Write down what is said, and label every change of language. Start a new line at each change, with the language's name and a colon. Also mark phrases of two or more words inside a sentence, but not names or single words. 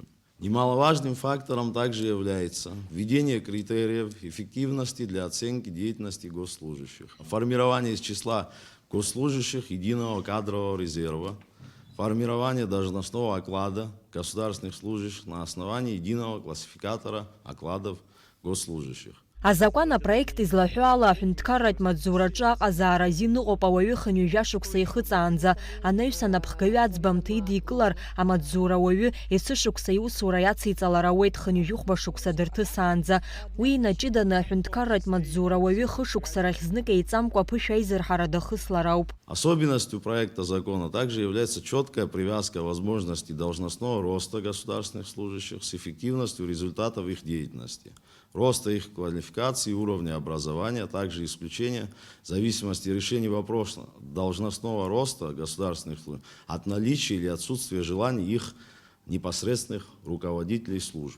Russian: Немаловажным фактором также является введение критериев эффективности для оценки деятельности госслужащих, формирование из числа госслужащих единого кадрового резерва, формирование должностного оклада государственных служащих на основании единого классификатора окладов госслужащих.
Abkhazian: Азакәан апроект излаҳәо ала аҳәынҭқарратә маҵзураҿы аҟазаара азин ыҟоуп ауаҩы хынҩажәа шықәса ихыҵаанӡа. Анаҩс анапхгаҩы аӡбамҭа идикылар, амаҵзура ауаҩы есышықәса иусура иациҵалар ауеит хынҩажәи-хәба шықәса дырҭысаанӡа. Уи инаҷыданы аҳәынҭқарратә маҵзура ауаҩы хышықәса рахь знык еиҵамкәа аԥышә аизырҳара дахыслар ауп.
Russian: Особенностью проекта закона также является четкая привязка возможностей должностного роста государственных служащих с эффективностью результатов их деятельности, роста их квалификации и уровня образования, а также исключение зависимости решений вопроса должностного роста государственных служб от наличия или отсутствия желаний их непосредственных руководителей служб.